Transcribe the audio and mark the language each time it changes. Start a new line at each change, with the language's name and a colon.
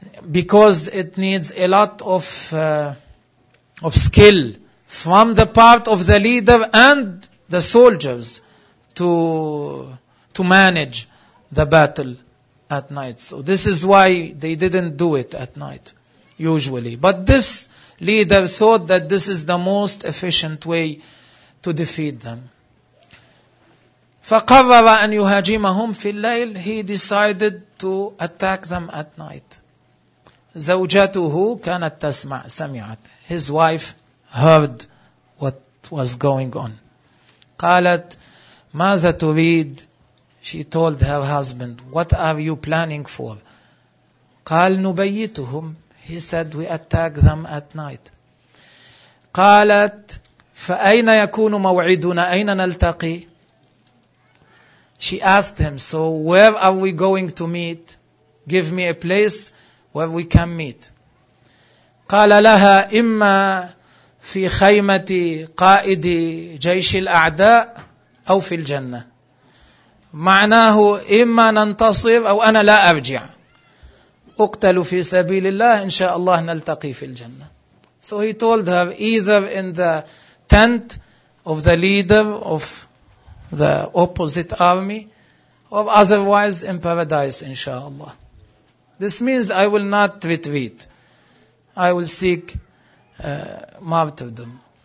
English: Because it needs a lot of skill from the part of the leader and the soldiers to manage the battle at night. So this is why they didn't do it at night, usually. But this leader thought that this is the most efficient way to defeat them.
Arabic: فقرر أن يهاجمهم في الليل.
English: He decided to attack them at night.
Arabic: زوجته كانت تسمع، سمعت.
English: His wife heard what was going on.
Arabic: قالت ماذا تريد؟
English: She told her husband, what are you planning for?
Arabic: قال نبيتهم.
English: He said, we attack them at night.
Arabic: قالت فأين يكون موعدنا؟ أين نلتقي؟
English: She asked him, so where are we going to meet? Give me a place where we can meet.
Arabic: قال لها إما في خيمة قائد جيش الأعداء أو في الجنة. معناه إما ننتصر أو أنا لا أرجع. أقتل في سبيل الله إن شاء الله نلتقي في الجنة.
English: So he told her either in the tent of the leader of the opposite army or otherwise in paradise
Arabic: إن شاء الله.
English: This means I will not retreat. I will seek martyrdom.